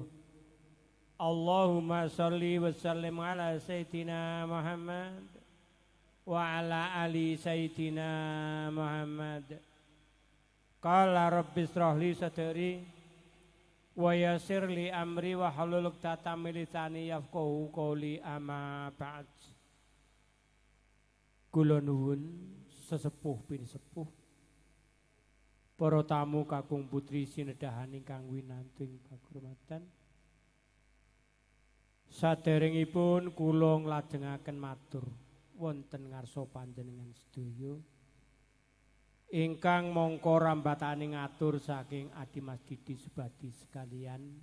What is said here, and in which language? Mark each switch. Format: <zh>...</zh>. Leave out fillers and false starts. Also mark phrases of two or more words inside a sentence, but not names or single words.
<ar>اللهم صل وسلم على سيدنا محمد وعلى آل سيدنا محمد. قال رب اشرح لي صدري ويسر لي أمري واحلل عقدة من لساني يفقهوا قولي أما بعد.</ar> <jv>Kula nuwun sesepuh bin sepuh para tamu kakung putri sinedahan ingkang winanting kagurmatan. Saderengipun kula nglajengaken matur wonten ngarsa panjenengan sedaya ingkang mangka rambatane ngatur saking Adi Mas Didi Subadi sekalian.</jv>